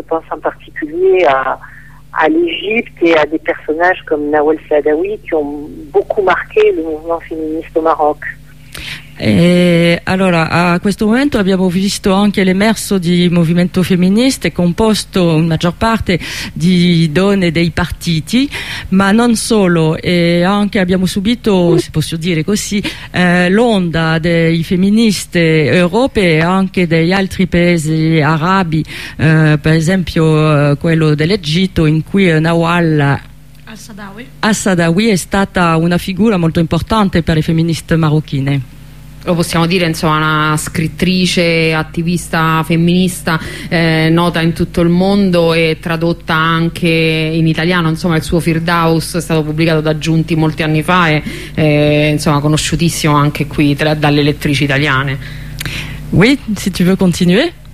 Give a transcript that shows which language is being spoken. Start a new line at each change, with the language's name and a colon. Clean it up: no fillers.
French: Je pense en particulier à l'Égypte et à des personnages comme Nawal Saadawi qui ont beaucoup marqué le mouvement féministe au Maroc.
Italian: E allora, a questo momento abbiamo visto anche l'emerso di movimento femminista composto in maggior parte di donne dei partiti, ma non solo, e anche abbiamo subito, se posso dire così, l'onda dei femministi europei e anche degli altri paesi arabi, per esempio quello dell'Egitto, in cui Nawal Al-Saadawi è stata una figura molto importante per le femministe marocchine. Lo possiamo dire, insomma, una scrittrice, attivista femminista nota in tutto il mondo e tradotta anche in italiano. Insomma, il suo Firdaus è stato pubblicato da Giunti molti anni fa e insomma conosciutissimo anche qui dalle lettrici italiane.
French: Oui, si tu veux continuer.